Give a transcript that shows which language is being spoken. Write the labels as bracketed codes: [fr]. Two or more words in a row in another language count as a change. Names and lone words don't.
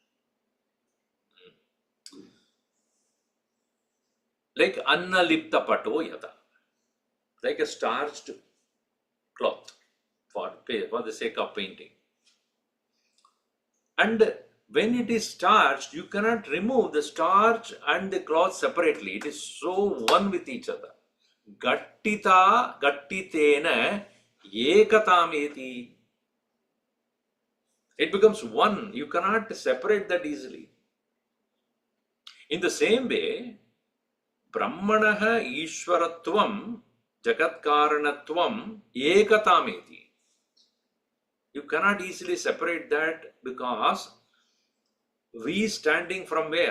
[sa] Like Annalipta Pato Yata. [en] Like a starched cloth for the sake of painting. And when it is starched, you cannot remove the starch and the cloth separately. It is so one with each other. [sa] Gattita gattitena ekatameti. [en] It becomes one. You cannot separate that easily. In the same way, [sa] Brahmanaha Ishwaratvam Jagatkaranatvam Ekatameti. [en] You cannot easily separate that because we standing from where?